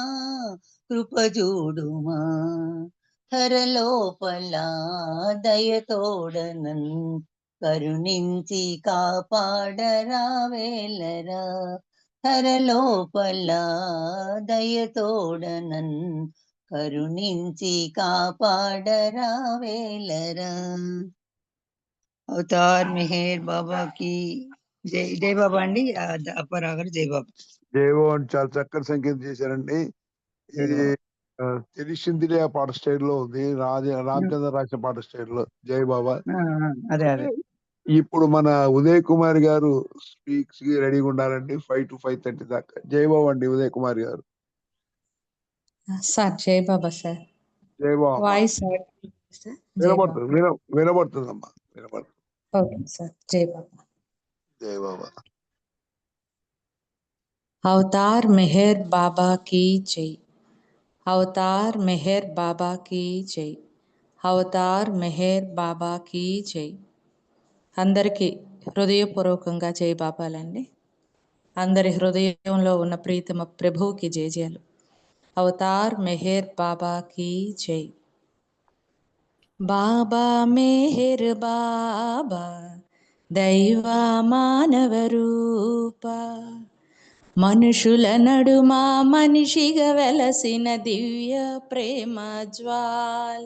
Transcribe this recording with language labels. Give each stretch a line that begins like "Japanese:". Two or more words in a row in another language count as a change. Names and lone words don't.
Telugu: కృపజూడుమా హరలోపల దయతోడనన్ కరుణించి కాపాడరావేలరా. హరలోపల దయతోడనన్ కరుణించి కాపాడరావేలరా. అవతార్ మెహర్ బాబా की జై. జై బాబా అండి. అప్పరాగారు జై బాబా. జై బాబా అని చాలా చక్కటి సంకేతం చేశారండి. ఇది తెలిసిందిలే ఆ పాట స్టైల్లో ఉంది. రామచంద్ర రాసిన పాట స్టైల్లో. జై బాబా. అదే అదే. ఇప్పుడు మన ఉదయ్ కుమార్ గారు స్పీక్స్ కి రెడీగా ఉండాలండి 5 to 5:30 దాకా. జై బాబా అండి ఉదయ్ కుమార్ గారు. సార్ జై బాబా సార్. జై బాబా. వాయిస్ వినబడుతుందమ్మా వినబడుతుంది. ఓకే సార్. జై బాబా. జై బాబా.
Hindi: अवतार मेहर बाबा की जय। अवतार मेहर बाबा की जय।
Telugu: అవతార్ మెహర్ బాబాకి జై. అందరికీ హృదయపూర్వకంగా జై బాబాలండి. అందరి హృదయంలో ఉన్న ప్రీతమ ప్రభువుకి జయజయాలు. అవతార్ మెహర్ బాబాకి జై. బాబా మెహర్ బాబా దైవ మానవ రూప, మనుషుల నడుమ మనిషిగా వెలసిన దివ్య ప్రేమ జ్వాల.